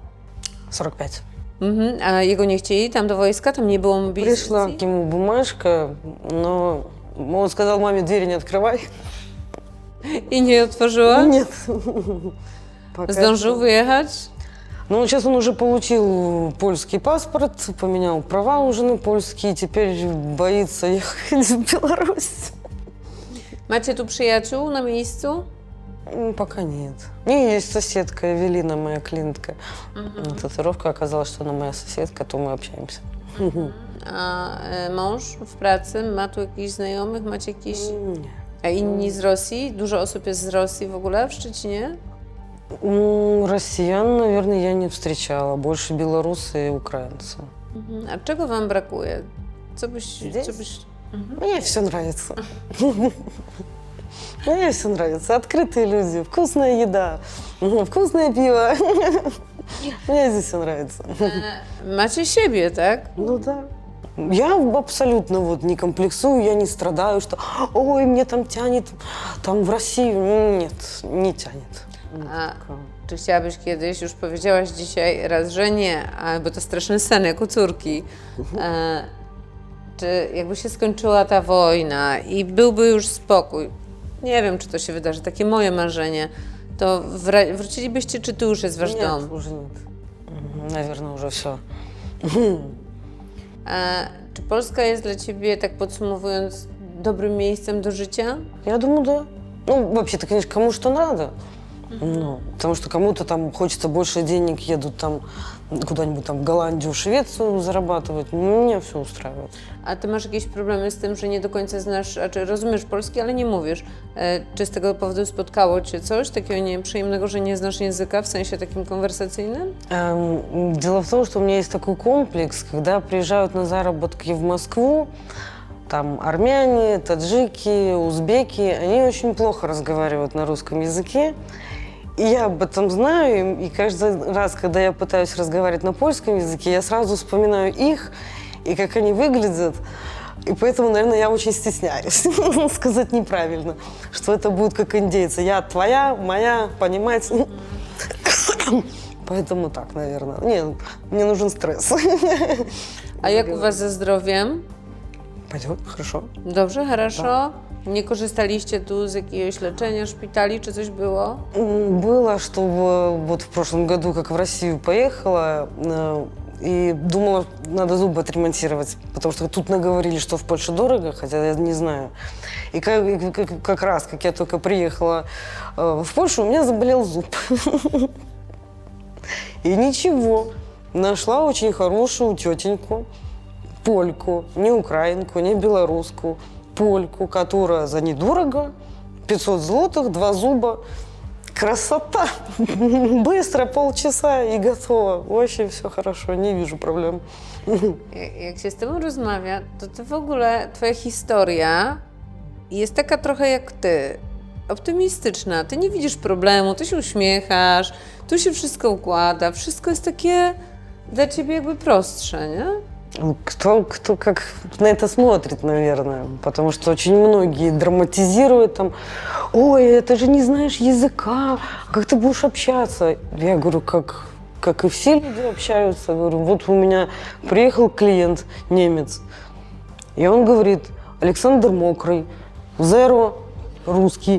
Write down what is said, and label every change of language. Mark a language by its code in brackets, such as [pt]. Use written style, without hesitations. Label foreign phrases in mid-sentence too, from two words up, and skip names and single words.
[pl] 45. Mhm. A jego nie chcieli tam do wojska? Tam nie było [ru] Пришла [pl] mobilizacji? [ru] к нему бумажка, но он сказал маме, двери не открывай. [pl] I nie otworzyła? [ru] Нет. Пока [pl] Zdążył [ru] что. [pl] wyjechać? [ru] Ну, сейчас он уже получил польский паспорт, поменял права уже на польские, теперь боится ехать в Беларусь. [pl] Macie tu przyjaciół na miejscu? [ru] Пока нет. Не, есть соседка Эвелина, моя клиентка. Татуировка, оказалось, что она моя соседка, то мы общаемся. [pl] A mąż w pracy ma tu jakichś znajomych? Macie jakiś... [ru] Не. [pl] A inni z Rosji? Dużo osób jest z Rosji w ogóle w Szczecinie? [ru] Россиян, наверное, я не встречала. Больше белорусы и украинцы. [pl] Mhm. A czego wam brakuje? Co [ru] Здесь? [pl] byś... [ru] Мне все нравится. Мне все нравится. Открытые люди, вкусная еда, вкусное пиво. Мне здесь все нравится. [pl] Macie siebie, tak? [ru] Ну да. Я абсолютно вот не комплексую, я не страдаю, что ой, мне там тянет, там в Россию. Нет, не тянет. [pl] A czy chciałabyś kiedyś, już powiedziałaś dzisiaj raz, że nie, bo to straszny sen, jak u córki. Czy jakby się skończyła ta wojna i byłby już spokój, nie wiem, czy to się wydarzy, takie moje marzenie, to wrócilibyście, czy tu już jest wasz [ru] Нет, [pl] dom? [ru] уже нет. Наверное, уже все. [pl] Czy Polska jest dla ciebie, tak podsumowując, dobrym miejscem do życia? [ru] Я думаю, да. Ну, вообще-то, конечно, кому что надо. Ну, потому что кому-то там хочется больше денег, едут там куда-нибудь там в Голландию, Швецию зарабатывать. Mnie все устраивает. [pl] A ty masz jakieś problemy z tym, że nie do końca znasz, znaczy rozumiesz polski, ale nie mówisz. Czy z tego powodu spotkało cię coś takiego nieprzyjemnego, że nie znasz języka w sensie takim konwersacyjnym? [ru] Дело в том, что у меня есть такой комплекс, когда приезжают на заработки в Москву, там армяне, таджики, узбеки, они очень плохо разговаривают на русском языке. И я об этом знаю, и каждый раз, когда я пытаюсь разговаривать на польском языке, я сразу вспоминаю их и как они выглядят. И поэтому, наверное, я очень стесняюсь сказать неправильно, что это будет как индейцы. Я твоя, моя, понимать. Поэтому так, наверное. Не, мне нужен стресс. [pl] A jak u was ze zdrowiem? [ru] Пойдет, хорошо. [pl] Dobrze, хорошо? Nie korzystaliście tu z jakiegoś leczenia, szpitali, czy coś było? [ru] Было, что вот в прошлом году, как в Россию поехала, и думала, надо зубы отремонтировать, потому что тут наговорили, что в Польше дорого, хотя я не знаю. И как раз, как я только приехала в Польшу, у меня заболел зуб. И ничего, нашла очень хорошую тетеньку, польку, не украинку, не белоруску, польку, которая за недорого, 500 злотых, 2 зуба. Красота! Быстро, полчаса и готово. Вообще все хорошо, не вижу проблем. [pl] Jak się z tobą rozmawia, to ty w ogóle, twoja historia jest taka trochę jak ty. Optymistyczna. Ty nie widzisz problemu, ty się uśmiechasz, tu się wszystko układa, wszystko jest takie dla ciebie jakby prostsze, nie? [ru] Кто как на это смотрит, наверное, потому что очень многие драматизируют там, ой, это же не знаешь языка, как ты будешь общаться? Я говорю, как и все люди общаются. Говорю, вот у меня приехал клиент, немец, и он говорит, Александр Мокрый, zero русский.